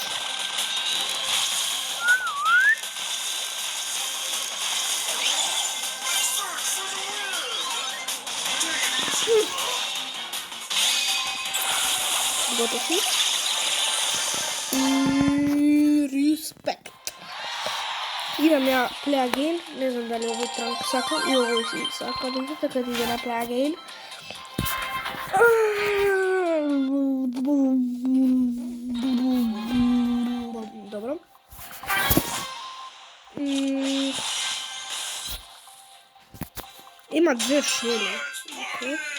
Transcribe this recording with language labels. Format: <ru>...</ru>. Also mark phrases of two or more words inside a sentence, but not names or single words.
<mk>Готов си. Респект. Идам ја</mk> <en>play again.</en> <mk>Не знам дали овој Транк сака и овој си сака. Така да иде на</mk> <en>play again.</en> <mk>Добро. Има две шели. Окей.</mk>